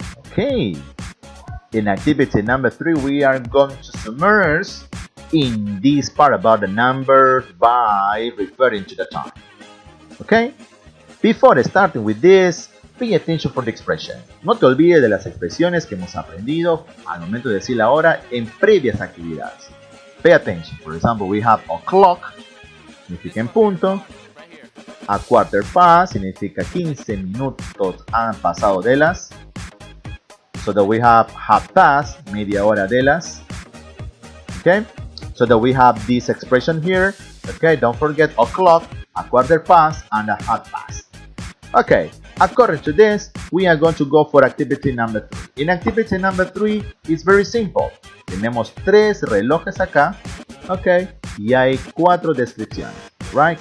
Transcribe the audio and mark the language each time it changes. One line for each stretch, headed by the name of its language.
English: Okay. In activity number 3, we are going to submerge in this part about the numbers by referring to the time. Okay? Before starting with this, pay attention for the expression.
Spanish: No te olvides de las expresiones que hemos aprendido al momento de decir la hora en previas actividades.
English: Pay attention. For example, we have o'clock,
Spanish: significa en punto.
English: A quarter past
Spanish: significa 15 minutos han pasado de las.
English: So that we have half past,
Spanish: media hora de las.
English: Okay? So that we have this expression here. Okay, don't forget o'clock, a quarter past, and a half past. Okay, according to this, we are going to go for activity number 3. In activity number 3, it's very simple.
Spanish: Tenemos 3 relojes acá, ok, y hay 4 descripciones, right?